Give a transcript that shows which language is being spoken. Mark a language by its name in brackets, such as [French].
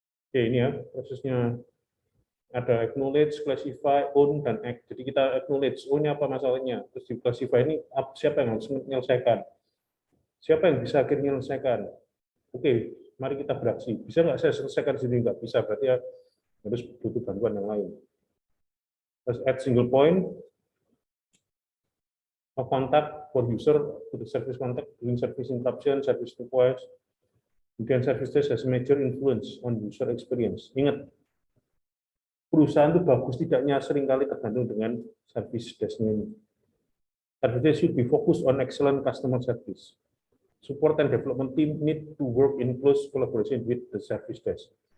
[Indonesian] Oke, ini ya prosesnya. Ada acknowledge, classify, own, dan act. Jadi kita acknowledge, own-nya apa masalahnya. Terus di classify ini siapa yang harus menyelesaikan. Siapa yang bisa akhirnya menyelesaikan. Oke, mari kita beraksi. Bisa nggak saya selesaikan sendiri? Nggak bisa, berarti ya harus butuh bantuan yang lain. Terus [English] add single point of contact for user to the service contact during service interruption, service request. [Indonesian] Kemudian [English] service desk has major influence on user experience. [Indonesian] Ingat, perusahaan itu bagus tidaknya seringkali tergantung dengan service desk-nya ini. [English] Service desk should be focused on excellent customer service. Support and development team need to work in close collaboration with the service desk.